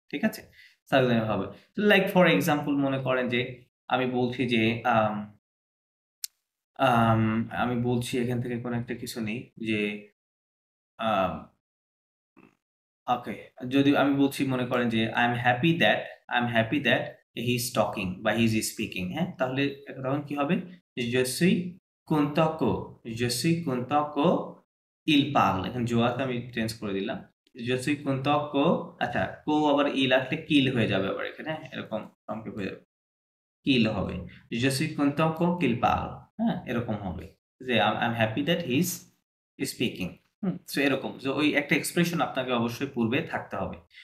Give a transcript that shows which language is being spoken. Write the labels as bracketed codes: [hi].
[bn] ঠিক আছে, সাবজাংটিভ হবে। লাইক ফর এক্সাম্পল মনে করেন যে আমি বলছি যে আম আমি বলছি এখান থেকে কোনো একটা কিছু নেই যে ওকে, যদি আমি বলছি মনে করেন যে [en] I am happy that he is talking বা he is speaking. [fr] হ্যাঁ, [bn] তাহলে তখন কি হবে, [fr] je suis content que je suis content que il parle। [bn] এখন জোয়াতে আমি চেঞ্জ করে দিলাম, [fr] je suis content que, [bn] আচ্ছা কো আবার ইল আসলে কিল হয়ে যাবে আবার এখানে। হ্যাঁ, এরকম সংক্ষেপ হয়ে যাবে, কিল হবে, [fr] je suis content qu'il parle। [en] হ্যাঁ, [bn] এরকম হবে যে [en] I am happy that he is speaking. [bn] So এরকম যে ওই একটা এক্সপ্রেশন আপনাকে অবশ্যই পূর্বে থাকতে হবে।